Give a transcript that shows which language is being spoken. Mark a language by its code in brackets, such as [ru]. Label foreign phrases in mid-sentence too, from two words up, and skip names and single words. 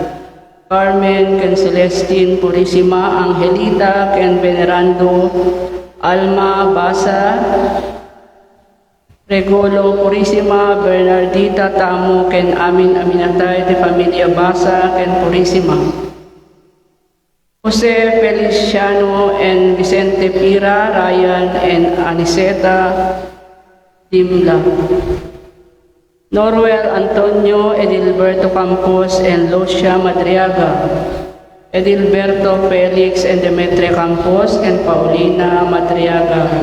[ilo] Carmen ken Celestine Purisima Angelita ken Venerando Alma Basa. Regolo Purisima Bernardita Tamo ken amin aminatay ti pamilya Basa ken Purisima. [en] Jose Feliciano and Vicente Pira, Ryan and Aniseta Dimla. Norwell Antonio, Edilberto Campos and Lucia Madriaga. Edilberto Felix and Demetria Campos and Paulina Madriaga.